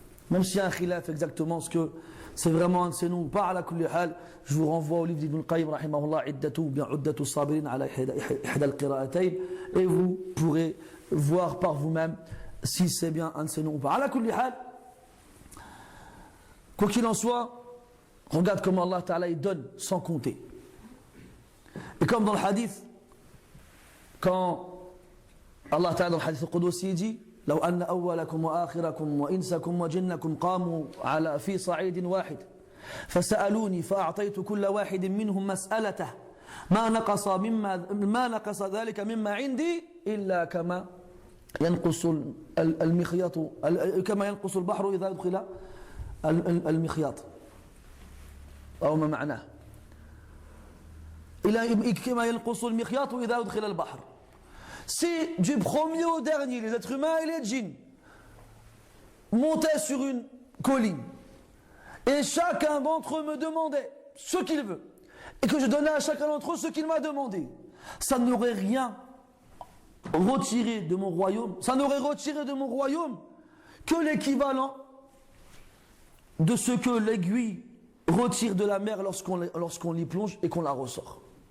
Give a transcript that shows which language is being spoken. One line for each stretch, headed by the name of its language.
French: Même s'il y a un khilaf exactement ce que c'est vraiment un de ces noms ou pas,
Arabic: ala kulli hal,
French: je vous renvoie au livre d'Ibn Qayyim, rahimahullah, iddatu, bien uddatu sabirin ala ihda al-qira'atayn, et vous pourrez voir par vous-même si c'est bien un de ces noms ou pas.
Arabic: Ala kulli hal,
French: quoi qu'il en soit, regarde comment Allah Ta'ala il donne sans compter. Et comme dans le hadith, quand Allah Ta'ala dans le hadith al-Qudusi dit
Arabic: لو أن أولكم وآخركم وإنسكم وجنكم قاموا في صعيد واحد فسألوني فأعطيت كل واحد منهم مسألته ما نقص ذلك مما عندي إلا كما ينقص المخيط كما ينقص البحر إذا أدخل المخيط أو ما معناه كما ينقص المخيط إذا أدخل البحر.
French: Si du premier au dernier, les êtres humains et les djinns montaient sur une colline et chacun d'entre eux me demandait ce qu'il veut et que je donnais à chacun d'entre eux ce qu'il m'a demandé, ça n'aurait rien retiré de mon royaume, ça n'aurait retiré de mon royaume que l'équivalent de ce que l'aiguille retire de la mer lorsqu'on l'y plonge et qu'on la ressort.